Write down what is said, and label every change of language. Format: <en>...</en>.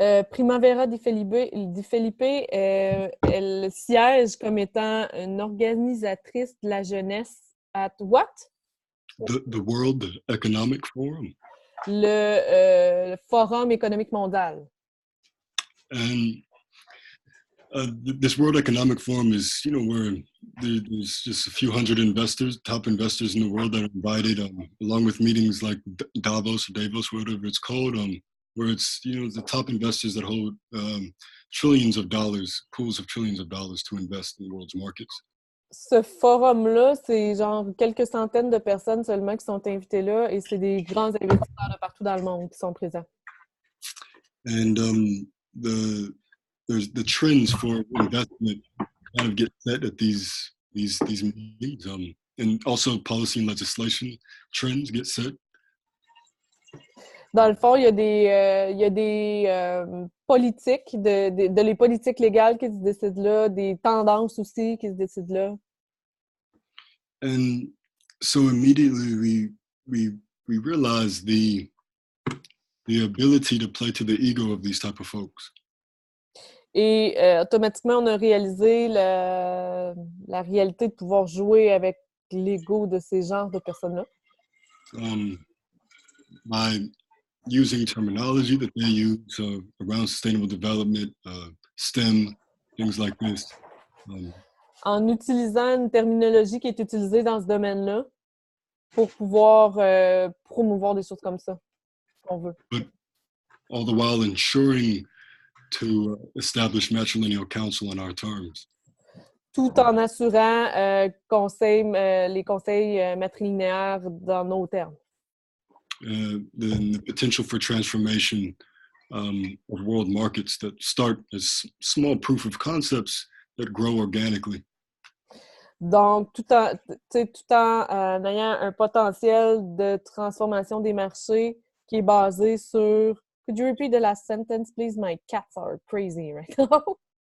<fr>Primavera Di Felipe, elle siège comme étant une organisatrice de la jeunesse</fr> <en>at what? The World Economic Forum.</en> <fr>Le Forum économique mondial.</fr> <en>And this World Economic Forum is, where there's just a few hundred top investors in the world that are invited, along with meetings like Davos, whatever it's called, where it's, the top investors that hold trillions of dollars, pools of trillions of dollars to invest in the world's markets.</en> <fr>Ce forum-là, c'est genre quelques centaines de personnes seulement qui sont invitées là et c'est des grands investisseurs de partout dans le monde qui sont présents.</fr> <en>And the trends for investment kind of get set at these meetings, and also policy and legislation trends get set.</en> <fr>Dans le fond, il y a des politiques, les politiques légales qui se décident là, des tendances aussi qui se décident là.</fr> <en>And so immediately we realize the ability to play to the ego of these type of folks.</en> <fr>Et automatiquement, on a réalisé la réalité de pouvoir jouer avec l'ego de ces genres de personnes-là.</fr> <en>By using terminology that they use around sustainable development, STEM, things like this.</en> <fr>En utilisant une terminologie qui est utilisée dans ce domaine-là pour pouvoir promouvoir des choses comme ça, qu'on veut.</fr> <en>But all the while ensuring to establish matrilineal counsel on our terms.</en> <fr>Tout en assurant les conseils matrilinéaires dans nos termes.</fr> <en>The potential for transformation of world markets that start as small proof of concepts that grow organically.</en> <fr>Donc, tout en ayant un potentiel de transformation des marchés qui est basé sur...</fr> <en>Could you repeat the last sentence, please? My cats are crazy right now.</en>